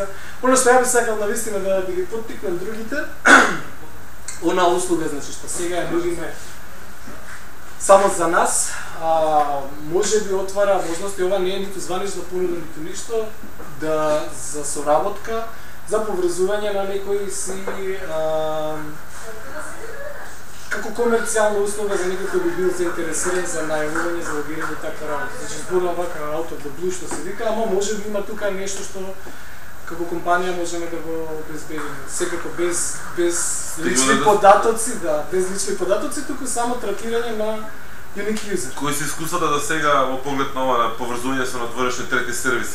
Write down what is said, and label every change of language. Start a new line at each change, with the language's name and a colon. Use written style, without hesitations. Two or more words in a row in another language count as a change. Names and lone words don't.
Macedonian: Оно што ја би сакал навистина да ги поттикнам другите, она услуга значи што сега ја нудиме само за нас, може би отвара можности, ова не е ниту званична понуда, ниту ништо, да за соработка, за поврзување на некои си како комерцијална услуга за некој кој би бил заинтересиран за најавување, за лобирање и така работа. Значи зборувам вака
English: out of the blue
Macedonian: што се вика, ама може би има тука нешто што како компанија можеме да го обезбедиме. Секако без лични податоци, да, без лични податоци, туку само тратирање на
English: unique user.
Macedonian: Кои се искуствата до сега во поглед на ова на поврзување со надворешни трети сервиси?